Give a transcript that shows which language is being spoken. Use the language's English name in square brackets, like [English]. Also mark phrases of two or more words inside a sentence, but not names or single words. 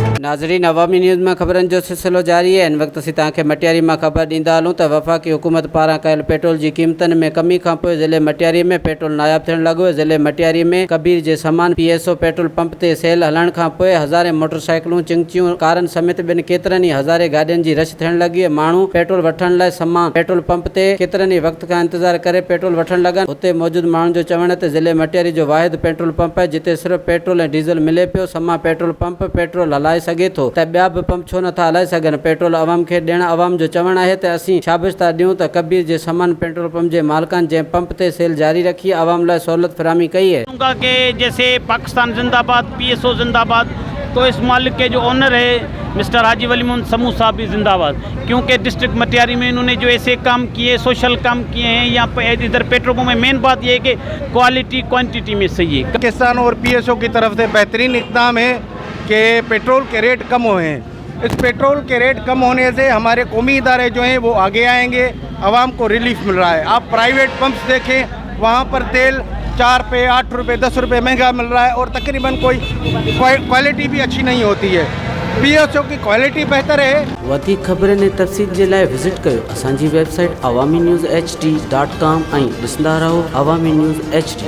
[Sindhi] नाज़रीन, अवामी न्यूज़ में खबरन जो सिलसिलो जारी है। इन वक्त असीं तव्हांखे मटियारी में खबर ॾींदा हलूं त वफ़ाक़ी हुकूमत पारां कयल पेट्रोल की क़ीमतन में कमी खां पोइ ज़िले मटियारी में पेट्रोल नायाब थियण लॻो आहे। ज़िले मटियारी में कबीर जे समान PSO [English] petrol pump [Sindhi] ते सेल हलण खां पोइ हज़ारे मोटरसाइकिलूं, चिंचियूं, कारन समेत ॿिनि केतिरनि ई हज़ारे गाॾियुनि जी रश थियण लॻी आहे। माण्हू पेट्रोल वठण लाइ समान [English] petrol pump [Sindhi] ते केतिरनि ई वक़्त खां इंतज़ार करे पेट्रोल वठण लॻनि। हुते मौजूद माण्हुनि जो चवण ते ज़िले मटियारी जो वाहिद [English] petrol pump [Sindhi] आहे जिते सिर्फ़ पेट्रोल ऐं डीज़ल मिले पियो। समा [English] petrol pump petrol [Sindhi] हलाए सघे थो त ॿिया बि पंप छो नथा हलाए सघनि। पेट्रोल अवाम खे ॾियण अवाम जो चवण आहे त असीं शाबिश था ॾियूं त कबीर जे समान [English] petrol pump [Sindhi] जे मालिकान जंहिं पंप ते सेल जारी रखी अवाम लाइ सहूलत फराहमी कई है। [Urdu] کہ جیسے پاکستان زندہ باد، PSO زندہ باد، تو اس مالک کے جو اونر ہے مسٹر حاجی ولی محمد سمو صاحب بھی زندہ باد، کیونکہ ڈسٹرکٹ مٹیاری میں انہوں نے جو ایسے کام کیے، سوشل کام کیے ہیں. یہاں ادھر [English] petrol pump [Urdu] میں مین بات یہ ہے کہ [English] quality quantity [Urdu] میں صحیح ہے. پاکستان اور PSO کی طرف سے بہترین اقدام ہے کہ پیٹرول کے ریٹ کم ہوئے ہیں. اس پیٹرول کے ریٹ کم ہونے سے ہمارے قومی ادارے جو ہیں وہ آگے آئیں گے، عوام کو ریلیف مل رہا ہے. آپ [English] private pumps [Urdu] دیکھیں، وہاں پر تیل 4 روپے، 8 روپے، 10 روپے مہنگا مل رہا ہے اور تقریباً کوئی کوالٹی بھی اچھی نہیں ہوتی ہے. PSO کی کوالٹی بہتر ہے. [Sindhi] वधिक खबरनि ऐं तफ़सील जे लाइ विज़िट कयो असांजी वेबसाइट awamiNewsHD.com ऐं ॾिसंदा रहो अवामी न्यूज़ HD।